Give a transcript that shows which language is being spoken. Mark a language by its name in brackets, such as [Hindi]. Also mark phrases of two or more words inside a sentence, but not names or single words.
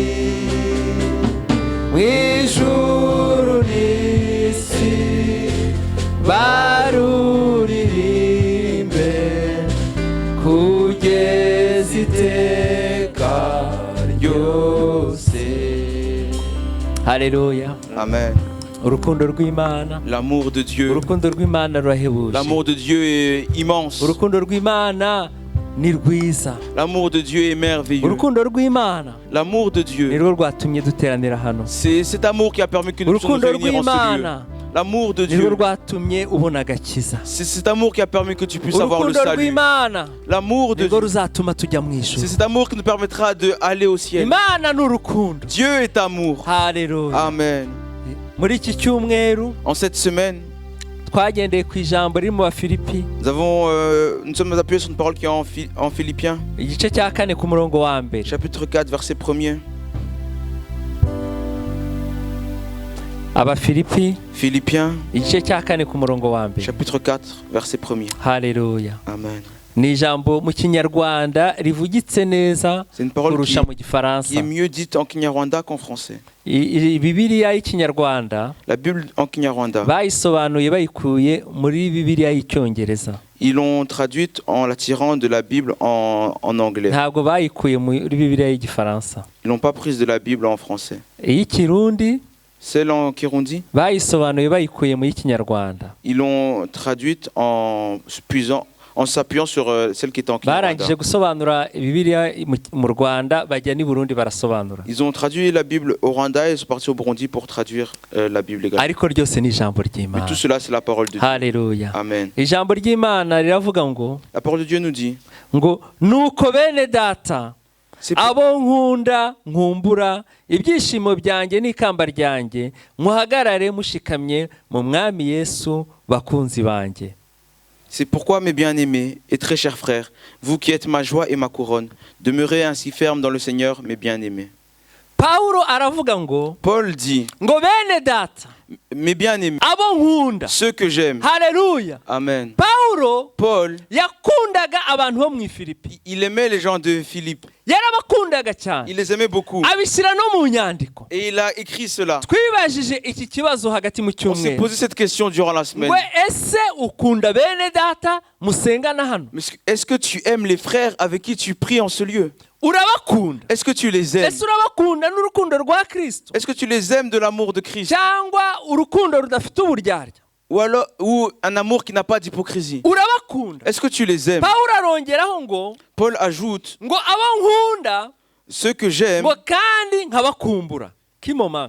[Kinyarwanda] Mw'ijuru n'isi baruririmbe kugeza iteka ryose. Haleluya. Amen. Urukundo rw'Imana, [French] L'amour de Dieu. [Kinyarwanda] urukundo rw'Imana rurahebuje. [French] L'amour de Dieu est immense. [Kinyarwanda] Urukundo rw'Imana ni rwiza. [French] L'amour de Dieu est merveilleux. [Kinyarwanda] Urukundo rw'Imana [French] L'amour de [Kinyarwanda] ni [French] Dieu, [Kinyarwanda] rwo rwatumye duteranira hano. [French] c'est cet amour qui a permis que nous puissions nous [Kinyarwanda] Urukundo [French] réunir en ce lieu. [Kinyarwanda] rw'Imana [French] L'amour de [Kinyarwanda] ni rwo [French] Dieu, [Kinyarwanda] rwatumye ubona agakiza. [French] c'est cet amour qui a permis que tu puisses avoir le [Kinyarwanda] Urukundo [French] salut. [Kinyarwanda] rw'Imana [French] L'amour de [Kinyarwanda] ni rwo [French] Dieu, [Kinyarwanda] ruzatuma tujya mu [French] c'est [Kinyarwanda] ijuru. [French] cet amour qui nous permettra d'aller au ciel. [Kinyarwanda] Imana ni urukundo. [French] Dieu est amour. [Kinyarwanda] Haleluya. Amen. Muri iki cyumweru [French] En cette semaine, [Kinyarwanda] twagendeye ku ijambo riri mu Bafilipi [French] nous sommes appuyés sur une parole qui est en Philippiens, [Kinyarwanda] igice cya 4 ku murongo wa mbere. [French] chapitre 4, verset 1er. [Kinyarwanda] Abafilipi [French] Philippiens, [Kinyarwanda] igice cya 4 ku murongo wa mbere. [French] chapitre 4, verset 1er. [Kinyarwanda] Haleluya. Amen. Ni ijambo mu Kinyarwanda rivugitse neza [French] C'est une parole [Kinyarwanda] kurusha mu [French] qui [Kinyarwanda] Gifaransa. [French] est mieux dite en Kinyarwanda qu'en français. [Kinyarwanda] Bibiliya y'Ikinyarwanda [French] La Bible en Kinyarwanda, [Kinyarwanda] bayisobanuye bayikuye muri Bibiliya y'Icyongereza. [French] ils l'ont traduite en la tirant de la Bible en anglais. [Kinyarwanda] Ntabwo bayikuye muri Bibiliya y'Igifaransa. [French] Ils l'ont pas prise de la Bible en français. [Kinyarwanda] Iy'Ikirundi [French] Celle en Kirundi, [Kinyarwanda] bayisobanuye bayikuye mu y'Ikinyarwanda. [French] ils l'ont traduite en s'appuyant sur celle qui est en Kinyarwanda. [Kinyarwanda] Barangije gusobanura Bibiliya mu Rwanda bajya ni Burundi barasobanura. [French] Ils ont traduit la Bible au Rwanda et sont partis au Burundi pour traduire la Bible également. [Kinyarwanda] Ariko ryose ni ijambo [French] Mais [Kinyarwanda] ry'Imana. [French] tout cela, c'est la parole de Dieu. [Kinyarwanda] Haleluya. Amen. Ijambo ry'Imana riravuga ngo [French] La parole de Dieu nous dit, [Kinyarwanda] nuko bene data [French] c'est [Kinyarwanda] abo nkunda nkumbura ibyishimo byanjye n'ikamba ryanjye muhagarare mushikamye mu mwami Yesu bakunzi banjye. [French] C'est pourquoi, mes bien-aimés et très chers frères, vous qui êtes ma joie et ma couronne, demeurez ainsi fermes dans le Seigneur, mes bien-aimés. [Kinyarwanda] Paulo aravuga ngo [French] Paul dit, [Kinyarwanda] bene data [French] mes bien-aimés, [Kinyarwanda] abo nkunda. [French] ceux que j'aime. [Kinyarwanda] Haleluya. Amen. Paul yakundaga abantu bo mu Filipi. [French] Il aimait les gens de Philippe. [Kinyarwanda] Yarabakundaga cyane. [French] Il les aimait beaucoup. [Kinyarwanda] Abishyira no mu nyandiko. [French] Et il a écrit cela. [Kinyarwanda] Twibajije iki kibazo hagati mu [French] On s'est [Kinyarwanda] cyumweru. [French] posé cette question durant la semaine. [Kinyarwanda] Ese ukunda bene data musengana hano? [French] Mais est-ce que tu aimes les frères avec qui tu pries en ce lieu? [Kinyarwanda] Urabakunda? [French] Est-ce que tu les aimes? [Kinyarwanda] Ese urabakunda n'urukundo rwa Kristo? [French] Est-ce que tu les aimes de l'amour de Christ? [Kinyarwanda] Cyangwa urukundo rudafite uburyarya? [French] Ou un amour qui n'a pas d'hypocrisie? [Kinyarwanda] Urabakunda? [French] Est-ce que tu les aimes? [Kinyarwanda] Paulo arongeraho ngo [French] Paul ajoute, [Kinyarwanda] abo nkunda [French] ceux que j'aime [Kinyarwanda] ngo kandi nkabakumbura kimoma